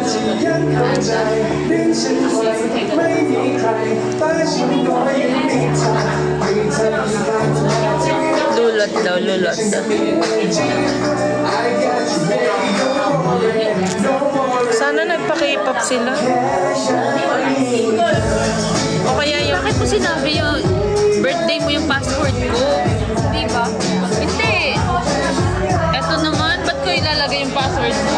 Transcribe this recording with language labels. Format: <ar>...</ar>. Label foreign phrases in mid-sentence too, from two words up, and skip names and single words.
<th>ยังเข้าใจลิ้นฉันไว้ไม่มีใครแต่ฉันก็ยังมีเธอไม่เธอมีใคร</th> <tl>Lulot daw, lulot.</tl> <en>I got you baby don't worry don't worry</en> <tl>Sana nagpa-K-pop sila. O kaya yung... Bakit mo sinabi yung birthday mo yung password ko? Di ba? Hindi. Eto naman, ba't ko ilalagay yung password mo?</tl>